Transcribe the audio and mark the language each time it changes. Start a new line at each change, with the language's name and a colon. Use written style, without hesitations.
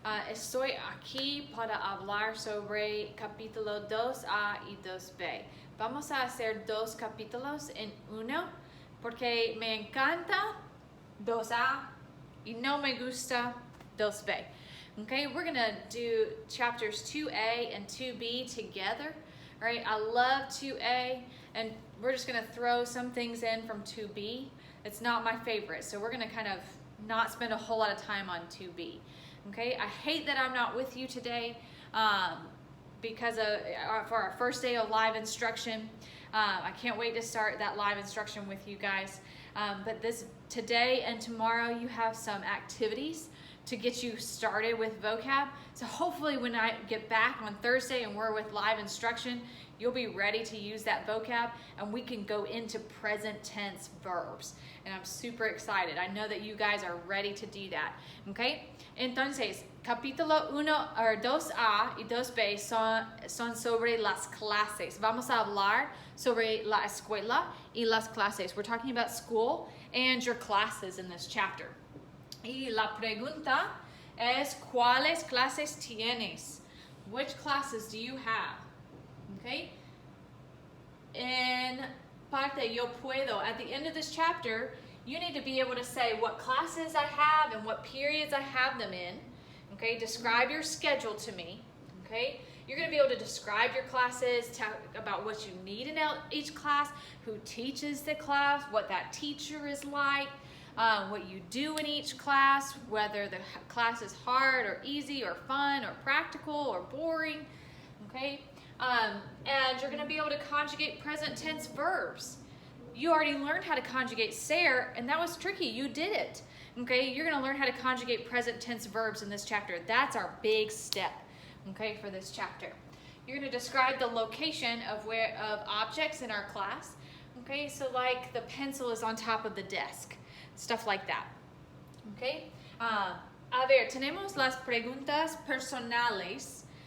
Spanish: Estoy aquí para hablar sobre capítulo 2A y 2B. Vamos a hacer dos capítulos en uno porque me encanta 2A y no me gusta 2B.
English: Okay, we're gonna do chapters 2A and 2B together. All right, I love 2A and we're just gonna throw some things in from 2B. It's not my favorite, so we're gonna kind of not spend a whole lot of time on 2B. Okay, I hate that I'm not with you today because for our first day of live instruction. I can't wait to start that live instruction with you guys. But today and tomorrow you have some activities to get you started with vocab. So hopefully when I get back on Thursday and we're with live instruction, you'll be ready to use that vocab and we can go into present tense verbs. And I'm super excited. I know that you guys are ready to do that. Okay?
Spanish: Entonces, capítulo 1 or 2A y 2B son sobre las clases. Vamos a hablar sobre la escuela y las clases.
English: We're talking about school and your classes in this chapter.
Spanish: Y la pregunta es, ¿cuáles clases tienes?
English: Which classes do you have? Okay?
Spanish: En parte yo puedo.
English: At the end of this chapter, you need to be able to say what classes I have and what periods I have them in. Okay? Describe your schedule to me. Okay? You're going to be able to describe your classes, talk about what you need in each class, who teaches the class, what that teacher is like, what you do in each class, whether the class is hard or easy or fun or practical or boring. Okay? And you're going to be able to conjugate present tense verbs. You already learned how to conjugate ser, and that was tricky. You did it. Okay? You're going to learn how to conjugate present tense verbs in this chapter. That's our big step, okay, for this chapter. You're going to describe the location of objects in our class. Okay? So like the pencil is on top of the desk. Stuff like that. Okay?
Spanish: A ver, tenemos las preguntas personales.